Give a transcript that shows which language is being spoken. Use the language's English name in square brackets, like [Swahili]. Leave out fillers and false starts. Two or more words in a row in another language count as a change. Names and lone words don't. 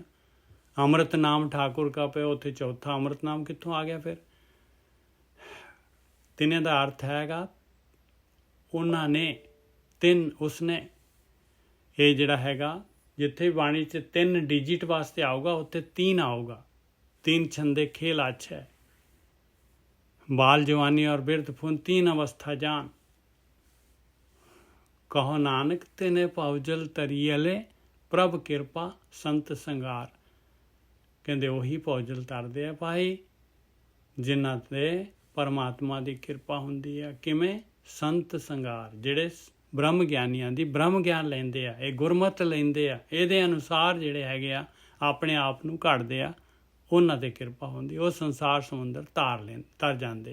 [Punjabi] ਅੰਮ੍ਰਿਤ ਨਾਮ ਠਾਕੁਰ ਕਾ ਪਿਆ, ਉੱਥੇ ਚੌਥਾ ਅੰਮ੍ਰਿਤ ਨਾਮ ਕਿੱਥੋਂ ਆ ਗਿਆ ਫਿਰ? ਤਿੰਨੇ ਦਾ ਅਰਥ ਹੈਗਾ ਉਹਨਾਂ ਨੇ, ਤਿੰਨ ਉਸਨੇ। ਇਹ ਜਿਹੜਾ ਹੈਗਾ ਜਿੱਥੇ ਬਾਣੀ 'ਚ 3 ਡਿਜਿਟ ਵਾਸਤੇ ਆਊਗਾ ਉੱਥੇ 3 ਆਊਗਾ। 3 ਛੰਦੇ ਖੇਲ ਅੱਛਾ ਹੈ। ਬਾਲ ਜਵਾਨੀ ਔਰ ਬਿਰਧ ਫੁਨ 3 ਅਵਸਥਾ ਜਾਨ। ਕਹੋ ਨਾਨਕ ਤਿਨੇ ਪਵਜਲ ਤਰਿਯਲੇ ਪ੍ਰਭ ਕਿਰਪਾ ਸੰਤ ਸੰਗਾਰ। ਕਹਿੰਦੇ ਉਹੀ ਪੌਜਲ ਤਰਦੇ ਆ ਭਾਈ ਜਿਨ੍ਹਾਂ 'ਤੇ ਪਰਮਾਤਮਾ ਦੀ ਕਿਰਪਾ ਹੁੰਦੀ ਆ। ਕਿਵੇਂ? ਸੰਤ ਸੰਗਾਰ, ਜਿਹੜੇ ਬ੍ਰਹਮ ਗਿਆਨੀਆਂ ਦੀ ਬ੍ਰਹਮ ਗਿਆਨ ਲੈਂਦੇ ਆ, ਇਹ ਗੁਰਮਤਿ ਲੈਂਦੇ ਆ, ਇਹਦੇ ਅਨੁਸਾਰ ਜਿਹੜੇ ਹੈਗੇ ਆ ਆਪਣੇ ਆਪ ਨੂੰ ਘੜਦੇ ਆ, ਉਹਨਾਂ 'ਤੇ ਕਿਰਪਾ ਹੁੰਦੀ, ਉਹ ਸੰਸਾਰ ਸਮੁੰਦਰ ਤਰ ਜਾਂਦੇ।